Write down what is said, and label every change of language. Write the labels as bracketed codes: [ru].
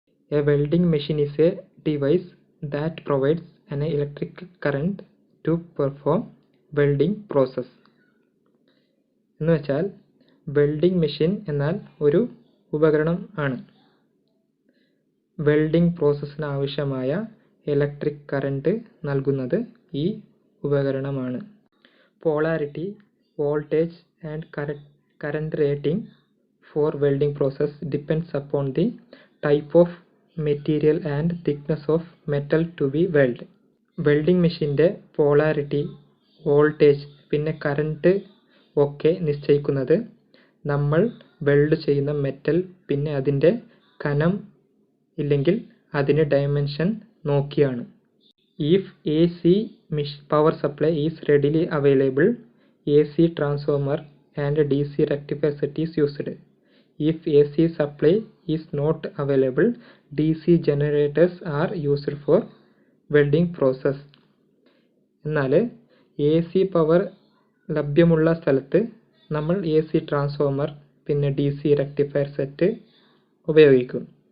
[en] A welding machine is a device that provides an electric current to perform welding process. [ml] എന്ന് വെച്ചാൽ welding machine എന്നാൽ ഒരു ഉപകരണം ആണ്. വെൽഡിംഗ് പ്രോസസ്സിന് ആവശ്യമായ ഇലക്ട്രിക് കറന്റ് നൽകുന്നത് ഈ ഉപകരണമാണ്. [en] Polarity, voltage and current rating for welding process depends upon the type of material and thickness of metal to be welded. [ml] Welding മെഷീൻ്റെ പോളാരിറ്റി, വോൾട്ടേജ് പിന്നെ കറന്റ് ഒക്കെ നിശ്ചയിക്കുന്നത് നമ്മൾ വെൽഡ് ചെയ്യുന്ന മെറ്റൽ പിന്നെ അതിൻ്റെ കനം ഇല്ലെങ്കിൽ അതിൻ്റെ ഡയമെൻഷൻ നോക്കിയാണ്. [en] If AC power supply is readily available, AC transformer and DC rectifier set is used. If AC supply is not available, DC generators are used for welding process. [ml] എന്നാൽ AC power ലഭ്യമുള്ള സ്ഥലത്ത് നമ്മൾ AC transformer പിന്നെ DC rectifier set ഉപയോഗിക്കും.